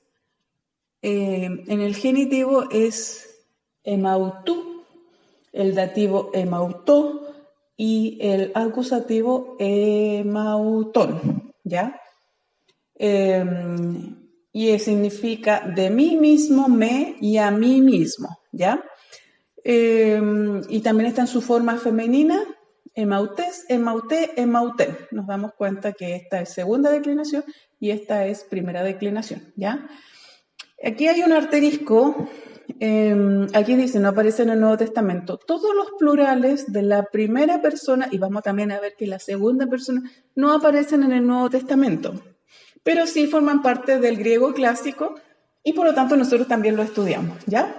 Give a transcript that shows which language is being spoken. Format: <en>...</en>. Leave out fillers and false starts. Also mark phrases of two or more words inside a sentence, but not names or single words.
<es>En el genitivo es emautú, el dativo emautó y el acusativo emautón, ¿ya? Y significa de mí mismo, me y a mí mismo, ¿ya? Y también está en su forma femenina,</es> <el>ἐμαυτῆς, ἐμαυτῇ, ἐμαυτήν.</el> <es>Nos damos cuenta que esta es segunda declinación y esta es primera declinación, ¿ya? Aquí hay un asterisco, aquí dice, no aparece en el Nuevo Testamento, todos los plurales de la primera persona, y vamos también a ver que la segunda persona no aparecen en el Nuevo Testamento, pero sí forman parte del griego clásico y por lo tanto nosotros también lo estudiamos, ¿ya?</es>